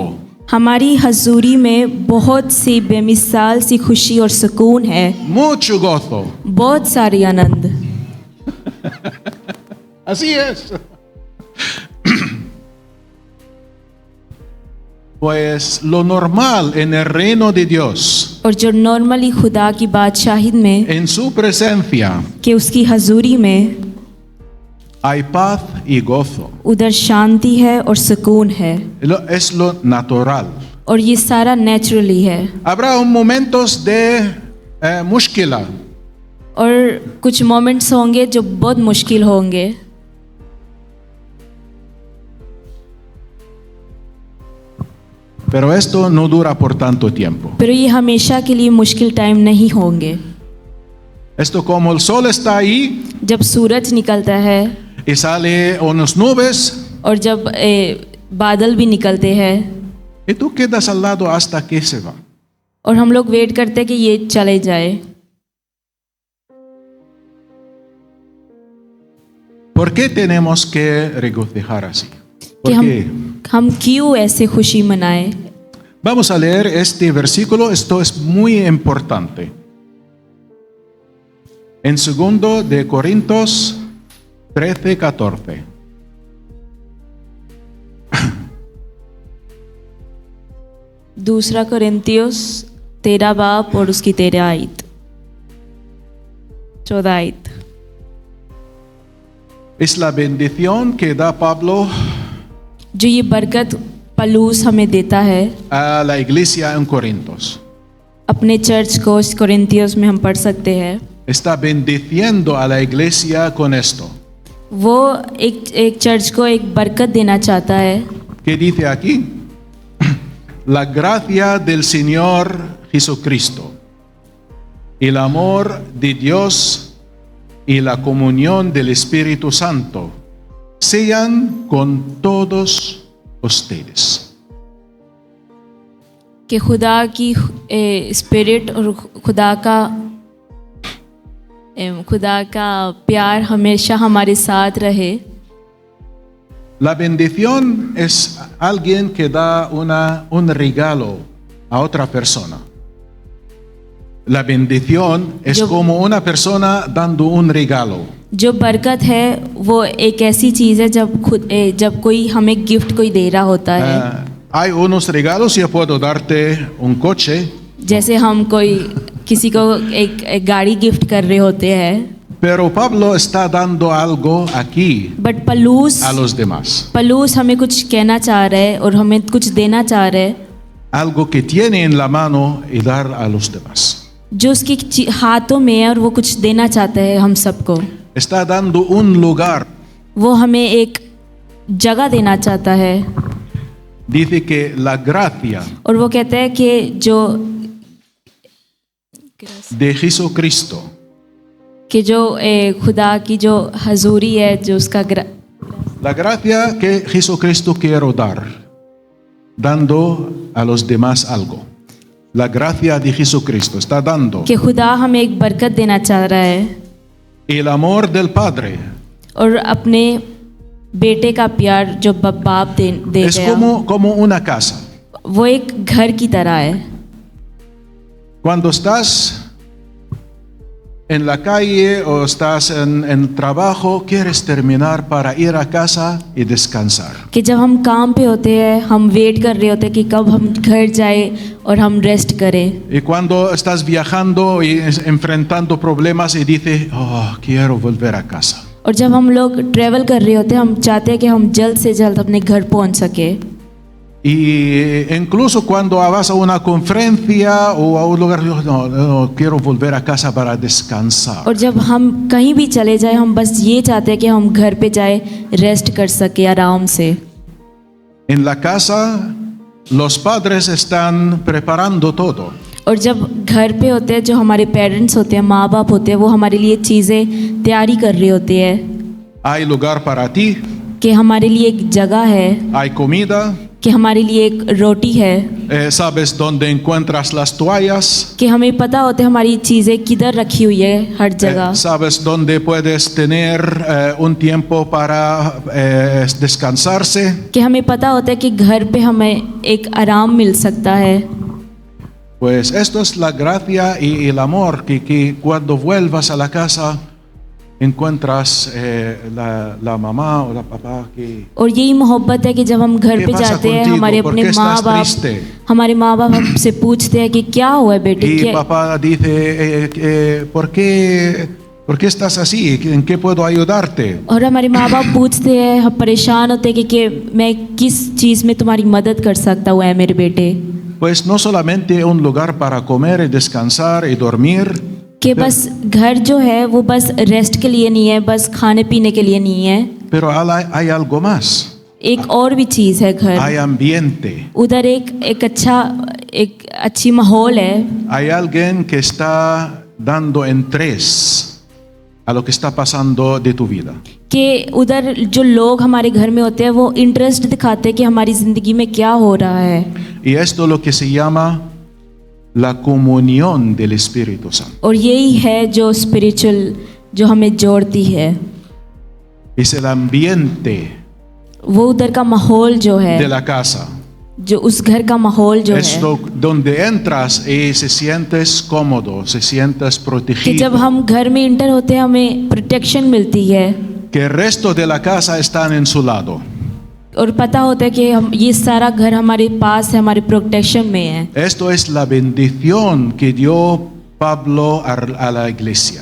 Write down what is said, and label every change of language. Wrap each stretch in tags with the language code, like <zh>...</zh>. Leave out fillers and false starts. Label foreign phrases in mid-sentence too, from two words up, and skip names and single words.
<hi>हमारी हजूरी में बहुत सी बेमिसाल सी खुशी और सुकून है</hi> <es>Mucho gozo.</es> <hi>बहुत सारी आनंद</hi> <es>Así es. Pues lo normal en el reino de Dios,</es> <hi>और जो नॉर्मली खुदा की बादशाहिद में</hi> <es>en su presencia,</es> <hi>कि उसकी हजूरी में</hi> <es>hay paz y gozo.</es> <hi>उधर शांति है और सुकून है</hi> <es>Es lo natural.</es> <hi>और ये सारा नेचुरली है</hi> <es>Habrá momentos de mushkila,</es> <hi>और कुछ मोमेंट्स होंगे जो बहुत मुश्किल होंगे</hi> <es>pero esto no dura por tanto tiempo.</es> <hi>पर ये हमेशा के लिए मुश्किल टाइम नहीं होंगे</hi> <es>Esto como el sol está ahí</es> <hi>जब सूरज निकलता है</hi> <es>y sale unas nubes</es> <hi>और जब बादल भी निकलते हैं</hi> <es>y tú quedas al lado hasta que se va.</es> <hi>और हम लोग वेट करते हैं कि ये चले जाए</hi> <es>¿Por qué tenemos que regocijar así?</es> <hi>कि</hi> <es>¿Por qué?</es> <hi>हम क्यों ऐसे खुशी मनाएं</hi> <es>Vamos a leer este versículo, esto es muy importante. En 2 de Corintios 13:14.</es> <hi>दूसरा कोरिन्थियोस 13 बाब और उसकी 13 आयत 14 आयत</hi> <es>Es la bendición que da Pablo</es> <hi>जो ये बरकत पलूस हमें देता है</hi> <es>a la iglesia en Corintios.</es> <hi>अपने चर्च को कोरिन्थियोस में हम पढ़ सकते हैं</hi> <es>Está bendiciendo a la iglesia con esto.</es> <hi>वो एक चर्च को एक बरकत देना चाहता है</hi> <es>¿Qué dice aquí? La gracia del Señor Jesucristo, el amor de Dios y la comunión del Espíritu Santo sean con todos ustedes.</es> <hi>कि खुदा की स्पिरिट और खुदा का प्यार हमेशा हमारे साथ रहे</hi> <es>La bendición es alguien que da un regalo a otra persona. La bendición es Yo- como una persona dando un regalo.</es> <hi>जो बरकत है वो एक ऐसी चीज़ है जब कोई हमें गिफ्ट कोई दे रहा होता है।</hi> <es>Hay unos regalos, yo puedo darte un coche,</es> <hi>जैसे हम कोई किसी को एक गाड़ी गिफ्ट कर रहे होते हैं,</hi> <es>pero Pablo está dando algo aquí</es> <hi>बट पलूस</hi> <es>a los demás.</es> <hi>पलूस हमें कुछ कहना चाह रहा है और हमें कुछ देना चाह रहा है,</hi> <es>Algo que tiene en la mano y dar a los demás.</es> <hi>जो उसके हाथों में है और वो कुछ देना चाहता है हम सबको।</hi> <es>Está dando un lugar.</es> <hi>वो हमें एक जगह देना चाहता है</hi> <es>Dice que la gracia</es> <hi>और वो कहता है कि जो</hi> <es>de Jesucristo</es> <hi>खुदा की जो हजूरी है, जो उसका</hi> <es>La gracia que Jesucristo quiere dar, dando a los demás algo. La gracia de Jesucristo está dando.</es> <hi>कि खुदा हमें एक बरकत देना चाह रहा है</hi> <es>El amor del Padre</es> <hi>और अपने बेटे का प्यार जो बाप दे</hi> <es>es</es> <hi>गया,</hi> <es>como una casa.</es> <hi>वो एक घर की तरह है।</hi> <es>Cuando estás en la calle o estás en trabajo, quieres terminar para ir a casa y descansar.</es> <hi>कि जब हम काम पे होते हैं हम वेट कर रहे होते हैं कि कब हम घर जाए और हम रेस्ट करें,</hi> <es>Y cuando estás viajando y enfrentando problemas y dices, oh, quiero volver a casa.</es> <hi>और जब हम लोग ट्रैवल कर रहे होते हैं हम चाहते हैं कि हम जल्द से जल्द अपने घर पहुंच सके।</hi> <es>Y incluso cuando vas a una conferencia o a un lugar, no, quiero volver a casa para descansar.</es> <hi>और जब हम कहीं भी चले जाए हम बस ये चाहते हैं कि हम घर पे जाए, रेस्ट कर सके आराम से।</hi> <es>En la casa, los padres están preparando todo.</es> <hi>और जब घर पे होते हैं जो हमारे पेरेंट्स होते हैं, माँ बाप होते हैं, वो हमारे लिए चीज़ें तैयारी कर रहे होते हैं</hi> <es>Hay lugar para ti,</es> <hi>कि हमारे लिए एक जगह है,</hi> <es>hay comida,</es> <hi>कि हमारे लिए एक रोटी है,</hi> <es>sabes dónde encuentras las toallas,</es> <hi>कि हमें पता होता है हमारी चीज़ें किधर रखी हुई है हर जगह,</hi> <es>sabes dónde puedes tener un tiempo para descansarse.</es> <hi>कि हमें पता होता है कि घर पे हमें एक आराम मिल सकता है।</hi> <es>Pues esto es la gracia y el amor que cuando vuelvas a la casa encuentras la mamá o la papá que</es> <hi>और यही मोहब्बत है कि जब हम घर</hi> <es>¿Qué</es> <hi>पे</hi> <es>pasa</es> <hi>जाते हैं</hi> <es>contigo?</es> <hi>हमारे</hi> <es>¿Por</es> <hi>अपने</hi> <es>qué</es> <hi>माँ</hi> <es>estás</es> <hi>बाप</hi> <es>triste?</es> <hi>हमारे माँ बाप हमसे पूछते हैं कि क्या हुआ है बेटे,</hi> <es>y</es> <hi>क्या,</hi> <es>papá dice ¿por qué estás así? ¿En qué puedo ayudarte?</es> <hi>और हमारे माँ बाप पूछते हैं, हम परेशान होते हैं कि मैं किस चीज़ में तुम्हारी मदद कर सकता हूँ मेरे बेटे।</hi> <es>Pues no solamente un lugar para comer y descansar y dormir,</es> <hi>कि बस घर जो है वो बस रेस्ट के लिए नहीं है, बस खाने पीने के लिए नहीं है,</hi> <es>pero hay algo más.</es> <hi>एक और भी चीज़ है घर।</hi> <es>Hay ambiente.</es> <hi>उधर एक अच्छी माहौल है,</hi> <es>Hay alguien que está dando interés a lo que está pasando de tu vida.</es> <hi>कि उधर जो लोग हमारे घर में होते हैं वो इंटरेस्ट दिखाते हैं कि हमारी ज़िंदगी में क्या हो रहा है।</hi> <es>Y esto es lo que se llama la comunión del Espíritu Santo.</es> <hi>और यही है जो स्पिरिचुअल जो हमें जोड़ती है,</hi> <es>Es el ambiente</es> <hi>वो उधर का माहौल जो है,</hi> <es>de la casa.</es> <hi>जो उस घर का माहौल जो</hi> <es>Es</es> <hi>है,</hi> <es>donde entras y se sientes cómodo, se sientes</es> <hi>कि</hi> <es>protegido.</es> <hi>जब हम घर में इंटर होते हैं हमें प्रोटेक्शन मिलती है</hi> <es>Que el resto de la casa están en su lado.</es> <hi>और पता होता है कि हम ये सारा घर हमारे पास है, हमारे प्रोटेक्शन में है।</hi> <es>Esto es la bendición que dio Pablo a la iglesia.</es>